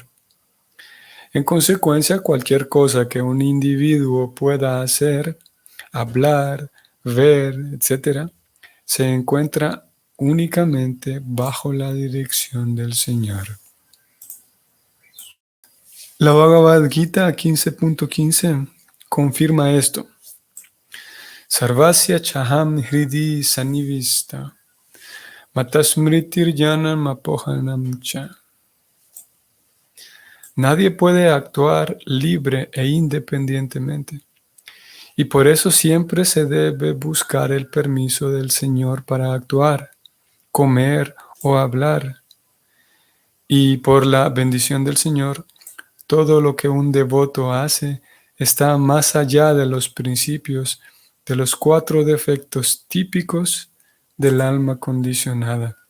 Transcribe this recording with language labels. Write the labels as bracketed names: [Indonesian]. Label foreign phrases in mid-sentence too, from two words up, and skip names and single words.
[Spanish] En consecuencia, cualquier cosa que un individuo pueda hacer, hablar, ver, etc., se encuentra únicamente bajo la dirección del Señor. La Bhagavad Gita 15.15 confirma esto. [Sanskrit] Sarvasya chaham hridi sanivista matasmritir janam apohanam cha. [Spanish] Nadie puede actuar libre e independientemente, y por eso siempre se debe buscar el permiso del Señor para actuar, comer o hablar. Y por la bendición del Señor, todo lo que un devoto hace está más allá de los principios de los 4 defectos típicos del alma condicionada.